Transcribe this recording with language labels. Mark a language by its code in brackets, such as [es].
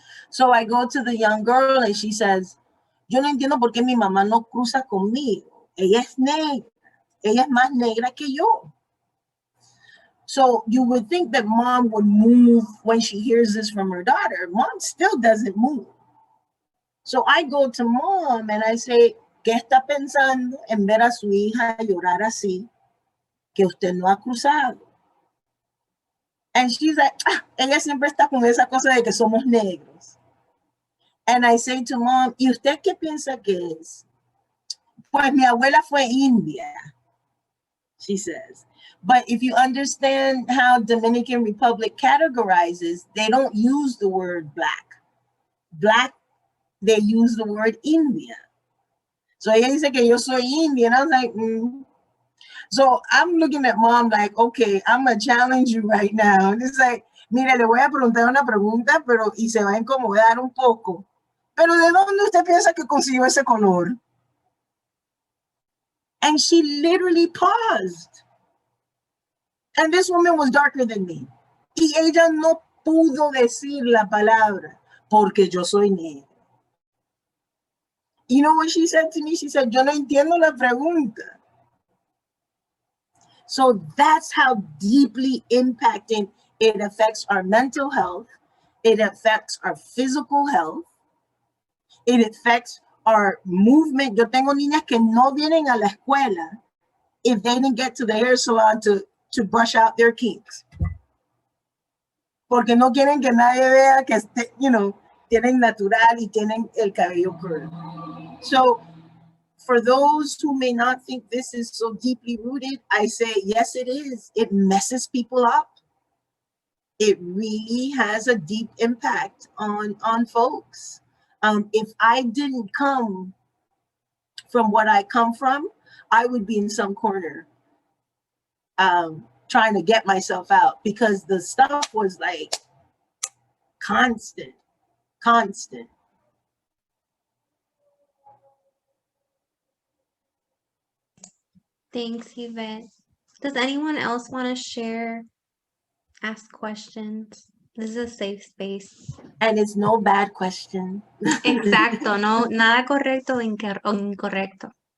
[en] So I go to the young girl and she says, [es] yo no entiendo por qué mi mamá no cruza conmigo. Ella es negra. Ella es más negra que yo. [en] So you would think that mom would move when she hears this from her daughter. Mom still doesn't move. So I go to mom and I say, [es] ¿qué está pensando en ver a su hija llorar así, que usted no ha cruzado? [en] And she's like, [es] ella siempre está con esa cosa de que somos negros. [en] And I say to mom, [es] ¿y usted qué piensa que es? Pues mi abuela fue india, [en] she says. But if you understand how Dominican Republic categorizes, they don't use the word black. Black, they use the word India. [es] So ella dice que yo soy Indian. [en] I was like, So I'm looking at mom like, okay, I'm going to challenge you right now. And it's like, [es] mire, le voy a preguntar una pregunta, pero y se va a incomodar un poco. Pero ¿de dónde usted piensa que consiguió ese color? [en] And she literally paused. And this woman was darker than me. [es] Y ella no pudo decir la palabra porque yo soy negra. [en] You know what she said to me? She said, [es] yo no entiendo la pregunta. [en] So that's how deeply impacting it affects our mental health. It affects our physical health. It affects our movement. [es] Yo tengo niñas que no vienen a la escuela [en] if they didn't get to the hair salon to brush out their kinks. [es] Porque no quieren que nadie vea que, tienen natural y tienen el cabello curly. [en] So for those who may not think this is so deeply rooted, I say, yes, it is. It messes people up. It really has a deep impact on folks. If I didn't come from what I come from, I would be in some corner trying to get myself out, because the stuff was like constant. Thanks, Yvette. Does anyone else want to share, ask questions? This is a safe space. And it's no bad question. [es] Exacto, no, nada correcto o incorrecto.